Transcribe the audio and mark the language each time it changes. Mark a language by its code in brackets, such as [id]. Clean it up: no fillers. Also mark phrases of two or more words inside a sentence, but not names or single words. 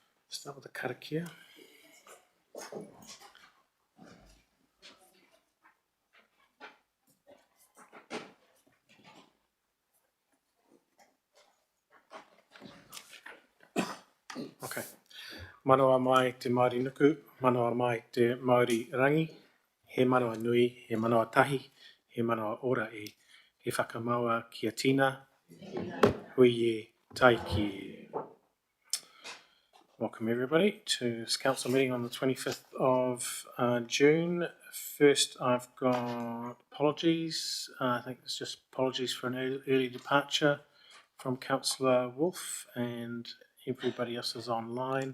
[en] Start with the karakia. Okay. [mi] Manawa mai te Māori nuku, manawa mai te Māori rangi, he manawa nui, he manawa tahi, he manawa ora e, he whakamaua kia tina, hui e taiki. [en] Welcome everybody to this council meeting on the 25th of June. First I've got apologies, I think it's just apologies for an early departure from Councillor Wolfe, and everybody else is online.